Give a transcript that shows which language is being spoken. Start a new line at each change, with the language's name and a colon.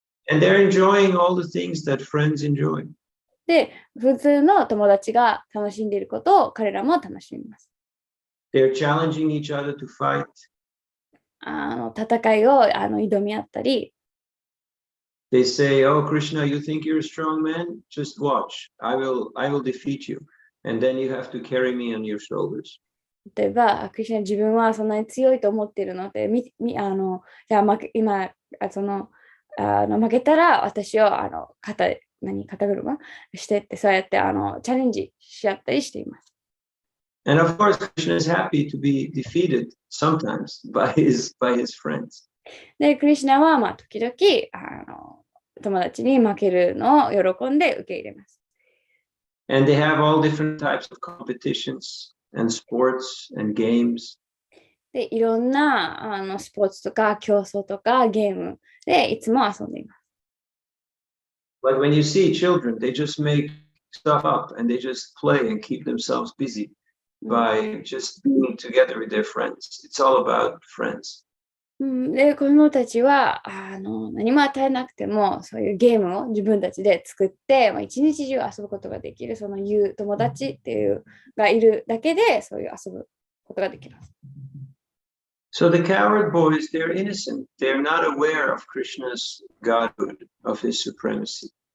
English: And they're enjoying all the things that friends enjoy.
Japanese: で、普通の友達が楽しんでいることを彼らも楽しみます。
English: They're challenging each other to fight.
Japanese: 戦いを挑み合ったり。
English: They say, "Oh, Krishna, you think you're a strong man? Just watch. I will defeat you, and then you have to carry me on your shoulders."
Japanese: 例えば、クリシュナ自分はそんなに強いと思っているので、じゃあ今負けたら私を肩車してって、そうやってチャレンジし合ったりしています。
English: And of course, Krishna is happy to be defeated sometimes by his friends.
Japanese: で、クリシュナは、時々、友達に負けるのを喜んで受け入れます。
English: And they have all different types of competitions and sports and games.
Japanese: で、いろんなスポーツとか競争とかゲームでいつも遊んでいます。
English: But when you see children, they just make stuff up and they just play and keep themselves busy by just being together with their friends. It's all about friends.
Japanese: で、子供たちは何も与えなくてもそういうゲームを自分たちで作って、一日中遊ぶことができる、その友達っていうがいるだけでそういう遊ぶことができます。
English: So the coward boys, they're innocent. They're not aware of Krishna's godhood, of his supremacy.